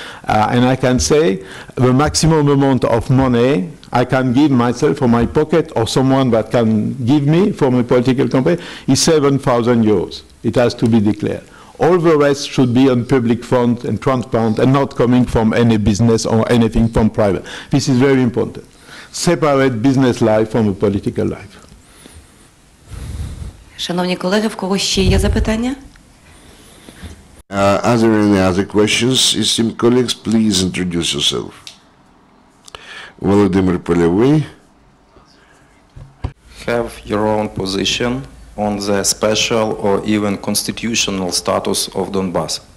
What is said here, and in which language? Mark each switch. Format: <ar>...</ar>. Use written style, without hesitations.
<en>And I can say the maximum amount of money I can give myself from my pocket or someone that can give me for my political campaign is 7,000 euros. It has to be declared. All the rest should be on public fund and transparent and not coming from any business or anything from private. This is very important. Separate business life from a political life.</en> <uk>Шановні колеги, в кого ще є запитання?</uk> <en>Are there any other questions? Esteemed colleagues, please introduce yourself. Volodymyr Polevy. Have your own position on the special or even constitutional status of Donbass?</en>